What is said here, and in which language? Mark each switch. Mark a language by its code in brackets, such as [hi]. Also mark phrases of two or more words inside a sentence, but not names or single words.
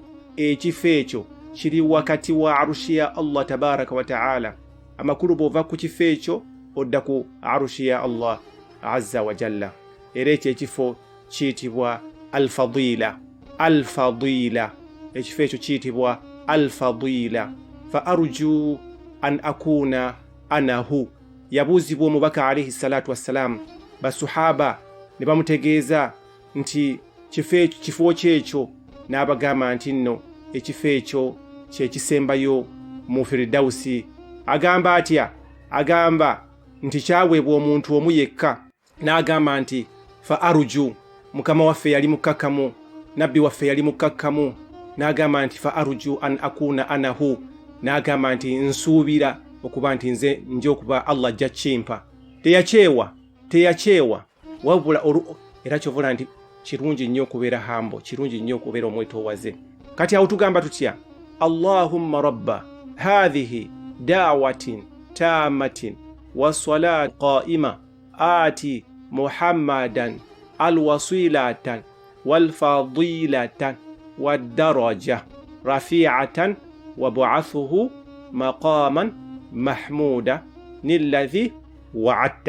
[lg] Ekifo ekyo kiri wakati wa arushi ya Allah [ar] تبارك وتعالى. [lg] Amakulu bw'ova ku kifo ekyo odda ku arushi ya Allah [ar] عز وجل. [lg] Era ekyo ekifo kiyitibwa al-Fadila. Ekifo ekyo kiyitibwa al-Fadila. [ar] فأرجو أن أكون أنا هو. [lg] Yabuuzibwa omubaka [ar] عليه الصلاة والسلام, [lg] basuhaba ne bamutegeeza nti kifo kyekyo, n'abagamba nti nno ekifo ekyo kyekisembayo mu Firidausi. Agamba atya? Agamba nti kyaweebwa omuntu omu yekka. N'agamba nti [ar] فأرجو, [lg] mukama waffe yali mukkakkamu, nabbi waffe yali mukkakkamu. N'agamba nti [ar] فأرجو أن أكون أنا هو, [lg] n'agamba nti nsuubira okuba nti nze nja okuba Allah ajja kimpa. Teyakyewa wabula era kyovula nti kirungi nnyo okubeera hambo, kirungi nnyo okubeera omwetoowaze. Kati awo tugamba tutya? [ar] اللهم رب هذه الدعوة التامة والصلاة القائمة آت محمدا الوسيلة والفضيلة والدرجة الرفيعة وابعثه مقاما محمودا الذي وعدته.